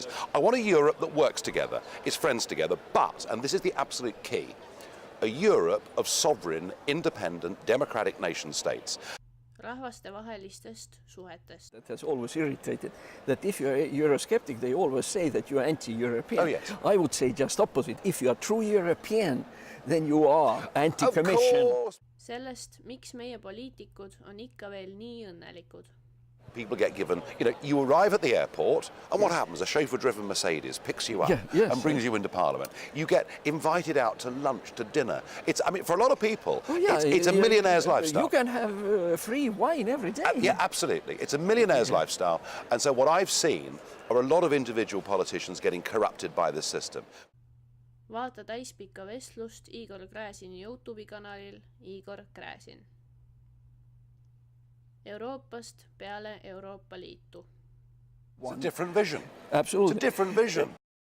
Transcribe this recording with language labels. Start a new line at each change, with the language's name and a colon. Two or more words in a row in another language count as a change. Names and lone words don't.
English: I want a Europe that works together, is friends together, but, and this is the absolute key, a Europe of sovereign, independent, democratic nation states.
Estonian: Rahvastevahelistest suhetest.
English: That has always irritated that if you're a Eurosceptic, they always say that you're anti-European. Oh, yes. I would say just opposite. If you are true European, then you are anti-Commission. Of course.
Estonian: Sellest, miks meie poliitikud on ikka veel nii õnnelikud.
English: People get given, you arrive at the airport, and what happens? A chauffeur-driven Mercedes picks you up and brings you into Parliament. You get invited out to lunch, to dinner. For a lot of people, it's a millionaire's lifestyle. You can have free wine every day. Yeah, absolutely. It's a millionaire's lifestyle. And so what I've seen are a lot of individual politicians getting corrupted by this system.
Estonian: Vaata täispikka vestlust Igor Gräzini YouTube'i kanalil Igor Gräzin. Euroopast peale Euroopa Liitu.
English: It's a different vision. Absolutely. It's a different vision.